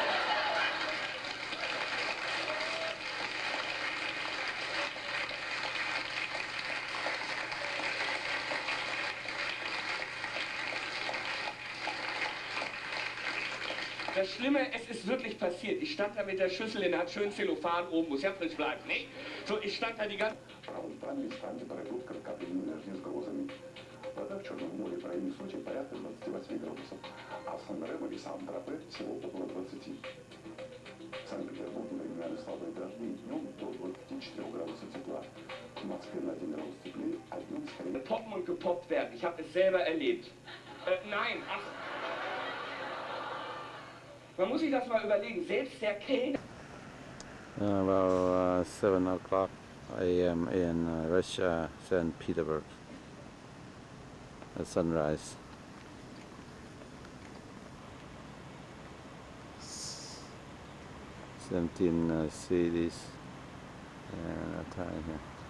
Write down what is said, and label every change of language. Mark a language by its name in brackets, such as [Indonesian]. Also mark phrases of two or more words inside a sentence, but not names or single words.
[German] Das Schlimme, es ist wirklich passiert. Ich stand da mit der Schüssel in der schönen Zellophan oben, muss ja frisch bleiben, ne? So, ich stand da die ganze... [Russian] Вода в Черном море в районе Сочи порядка 28 градусов, а в Сан-Ремо и Сан-Тропе всего около 20. В Санкт-Петербурге временами слабые дожди, днем до 24 градусов тепла. В Москве на 1 градус теплее, а днем скорее... [German] Poppen und gepoppt werden, ich habe es selber erlebt. Nein, ach... Man muss sich das mal überlegen, selbst der Kellner... [English] About 7 o'clock a.m. in Russia, St. Peterburg. At sunrise. Seventeen cities and a time here.